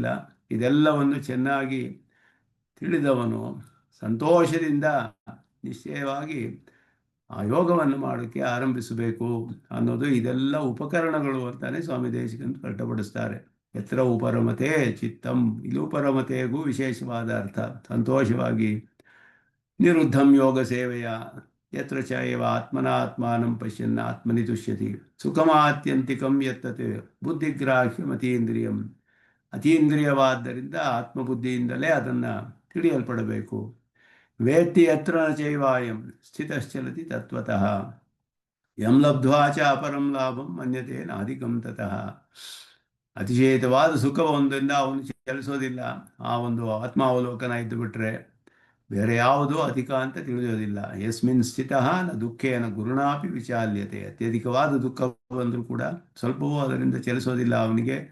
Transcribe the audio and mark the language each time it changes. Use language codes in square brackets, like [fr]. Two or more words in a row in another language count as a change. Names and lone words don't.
[kn] ಇದೆಲ್ಲವನ್ನು ಚೆನ್ನಾಗಿ ತಿಳಿದವನು ಸಂತೋಷದಿಂದ ನಿಶ್ಚಯವಾಗಿ ಆ ಯೋಗವನ್ನು ಮಾಡೋಕ್ಕೆ ಆರಂಭಿಸಬೇಕು ಅನ್ನೋದು. ಇದೆಲ್ಲ ಉಪಕರಣಗಳು ಅಂತಾನೆ ಸ್ವಾಮಿ ದೇಶಿಕನ್ ಸ್ಪಷ್ಟಪಡಿಸ್ತಾರೆ. [sa] ಯತ್ರ ಉಪರಮತೆ ಚಿತ್ತಂ, [kn] ಇಲ್ಲಿ ಉಪರಮತೆಗೂ ವಿಶೇಷವಾದ ಅರ್ಥ. [sa] ಸಂತೋಷವಾಗಿ ನಿರುದ್ಧಂ ಯೋಗ ಸೇವೆಯ ಯತ್ರ ಚ ಏವ ಆತ್ಮನಾತ್ಮಾನಂ ಪಶ್ಯನ್ ಆತ್ಮನಿ ತುಷ್ಯತಿ ಸುಖಮಾತ್ಯಂತಿಕಂ ಯತ್ತತ್ ಬುದ್ಧಿಗ್ರಾಹ್ಯಂ ಅತೀಂದ್ರಿಯಂ. [kn] ಅತೀಂದ್ರಿಯವಾದ್ದರಿಂದ ಆತ್ಮಬುದ್ಧಿಯಿಂದಲೇ ಅದನ್ನು ತಿಳಿಯಲ್ಪಡಬೇಕು. [sa] ವೇತ್ತಿ ಯತ್ರ ನ ಚೈವಾಯಂ ಸ್ಥಿತಶ್ಚಲತಿ ತತ್ವತಃ ಯಂ ಲಬ್ಧ್ವಾ ಚ ಅಪರಂ ಲಾಭಂ ಮನ್ಯತೆ ನಾಧಿಕಂ ತತಃ. [kn] ಅತಿಶಯಿತವಾದ ಸುಖವೊಂದರಿಂದ ಅವನು ಚಲಿಸೋದಿಲ್ಲ. ಆ ಒಂದು ಆತ್ಮಾವಲೋಕನ ಇದ್ದು ಬಿಟ್ರೆ ಬೇರೆ ಯಾವುದೂ ಅಧಿಕ ಅಂತ ತಿಳಿಯೋದಿಲ್ಲ. [sa] ಯಸ್ಮಿನ್ ಸ್ಥಿತಃ ನ ದುಃಖೇನ ಗುರುಣಾಪಿ ವಿಚಾಲ್ಯತೆ. [kn] ಅತ್ಯಧಿಕವಾದ ದುಃಖ ಬಂದರೂ ಕೂಡ ಸ್ವಲ್ಪವೂ ಅದರಿಂದ ಚಲಿಸೋದಿಲ್ಲ ಅವನಿಗೆ.